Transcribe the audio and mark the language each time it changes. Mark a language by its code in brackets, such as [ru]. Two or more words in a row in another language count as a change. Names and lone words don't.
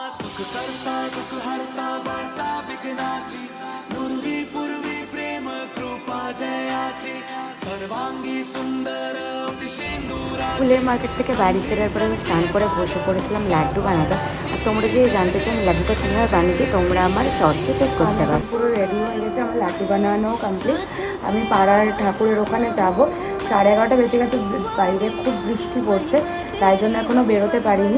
[mr] करता दुख हरता वार्ता विघ्नाची पूर्वी पूर्वी प्रेम कृपा जयाची सर्वांगी सुंदर अतिशेंदुरा। [bn] ফুলের মার্কেট থেকে বাড়ি ফেরার পরে আমি স্নান করে বসে পড়েছিলাম লাড্ডু বানাতে। আর তোমরা যদি জানতে চাও আমি লাড্ডুটা কীভাবে বানিয়েছি তোমরা আমার শর্টসে চেক করতে পারো। পুরো রেডি হয়ে গেছে, আমার লাড্ডু বানানো কমপ্লিট। আমি পাড়ার ঠাকুরের ওখানে যাব। 11:30 বেজে গেছে, বাইরে খুব বৃষ্টি পড়ছে, তাই জন্য এখনও বেরোতে পারিনি।